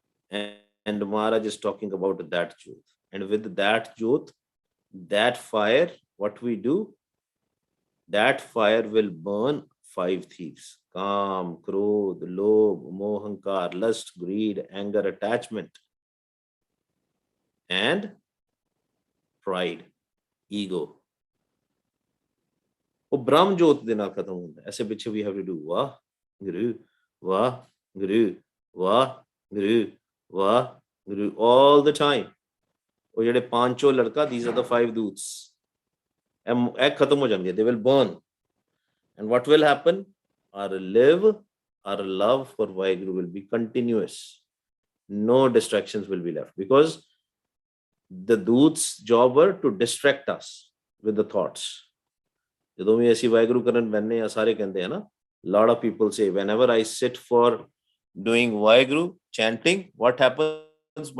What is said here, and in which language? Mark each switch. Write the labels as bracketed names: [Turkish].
[English] And Maharaj is talking about that Jyot. And with that Jyot, that fire, what we do, that fire will burn 5 thieves: Kam, Krodh, Lobh, Mohankar, lust, greed, anger, attachment, and pride, ego. [Punjabi] वो ब्रह्म ज्योत दे नाल खत्म होंदा. ऐसे पिछे [English] we have to do Vaheguru, Vaheguru, Vaheguru, Vaheguru all the time. [Punjabi] वो जेडे पांचों लड़का, [English] these are the 5 doots. [Hindi] एक खत्म हो जाएंगे, [English] they will burn. And what will happen? Our love for Vaheguru will be continuous. No distractions will be left, because the doots' job were to distract us with the thoughts. [Punjabi] ਜਦੋਂ ਵੀ ਅਸੀਂ ਵਾਹਿਗੁਰੂ ਕਰਨ ਬੈਠਨੇ ਆ ਸਾਰੇ ਕਹਿੰਦੇ ਆ ਨਾ, [English] lot of people say, whenever I sit for doing Vaheguru chanting, what happens?